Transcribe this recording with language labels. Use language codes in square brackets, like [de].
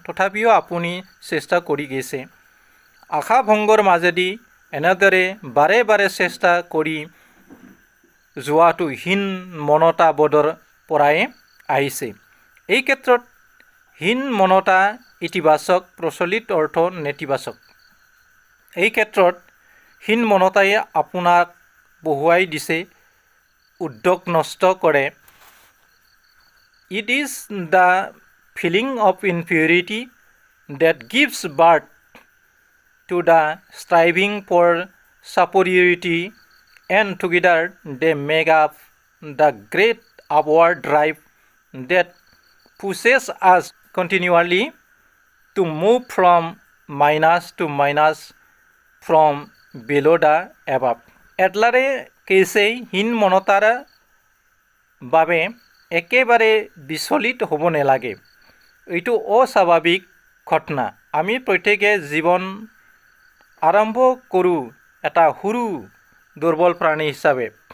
[as] তথাপিও আপুনি চেষ্টা কৰি গৈছে। আশাভংগৰ মাজেদি এনেদৰে বাৰে বাৰে চেষ্টা কৰি যোৱাটো হীনমনতা বোধৰ পৰাই আহিছে। এই ক্ষেত্ৰত হীনমনতা ইতিবাচক, প্ৰচলিত অৰ্থ নেতিবাচক। এই ক্ষেত্ৰত হীনমনতাই আপোনাক বহুৱাই দিছে, উদ্যোগ নষ্ট কৰে। [en] It is the feeling of inferiority that gives birth to the striving for superiority, and together they make up the great upward drive that pushes us continually to move from minus to minus, from below the above. [as] এটলাৰে কৈছে হীনমনতাৰ বাবে একেবাৰে বিচলিত হ'ব নালাগে। এইটো অস্বাভাৱিক ঘটনা। আমি প্ৰত্যেকে জীৱন আৰম্ভ কৰোঁ এটা সৰু দুৰ্বল প্ৰাণী হিচাপে।